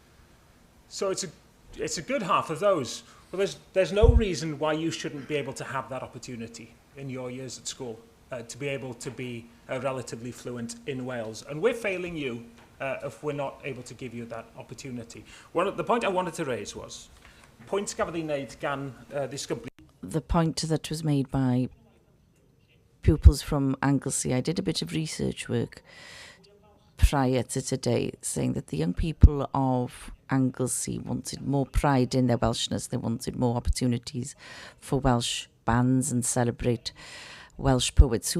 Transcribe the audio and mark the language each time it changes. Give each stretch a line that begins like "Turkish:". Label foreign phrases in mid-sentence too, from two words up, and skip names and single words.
English: So it's a good half of those. Well, there's no reason why you shouldn't be able to have that opportunity in your years at school to be able to be relatively fluent in Wales. And we're failing you if we're not able to give you that opportunity. The point I wanted to raise was,
Welsh: pwynt gafodd ei wneud gan ddisgyblu.
English: The point that was made by pupils from Anglesey, I did a bit of research work prior to today, saying that the young people of Anglesey wanted more pride in their Welshness. They wanted more opportunities for Welsh bands and celebrate Welsh poets.